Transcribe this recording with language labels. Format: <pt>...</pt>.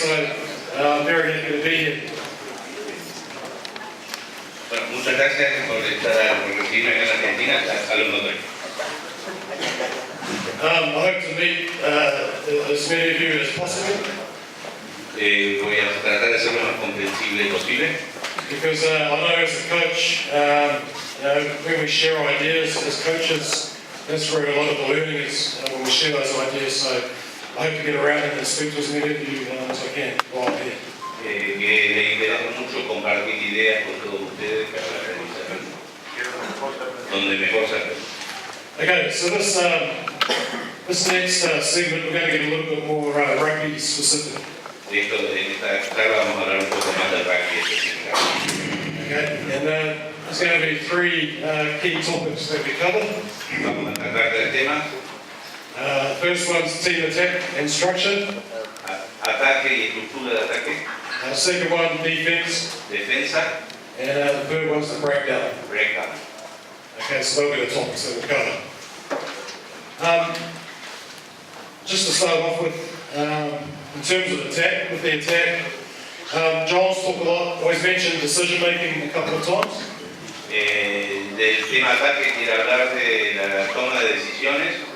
<en>so I'm very happy to be here.</en> <es>Bueno, muchas gracias por recibirme acá en Argentina, a los notables.</es> <en>I hope to meet as many of you as possible.</en> <es>Voy a tratar de ser lo más comprensible posible.</es> <en>Because I know as a coach, when we share ideas as coaches, that's where a lot of the learning is, when we share those ideas. So I hope to get around and speak to as many of you as I can while I'm here.</en> <es>Que le interesa mucho compartir ideas con todos ustedes para la realización, donde mejor se aprende.</es> <en>Okay, so this next segment, we're going to get a little bit more rugby specific.</en> <es>En esta charla vamos a hablar un poco más del rugby específicamente.</es> <en>Okay, and there's going to be three key topics that we cover.</en> <es>Vamos a tratar tres temas:</es> <en>First one's team attack and structure.</en> <es>ataque y estructura de ataque,</es> <en>Second one, defense.</en> <es>defensa,</es> <en>And the third one's the breakdown. breakdown. Okay, so they'll be the topics that we'll cover. Just to start off with, in terms of attack, with the attack, Joel's talked a lot, always mentioned decision making a couple of times.</en> <es>Del tema ataque quiero hablar de la toma de decisiones.</es>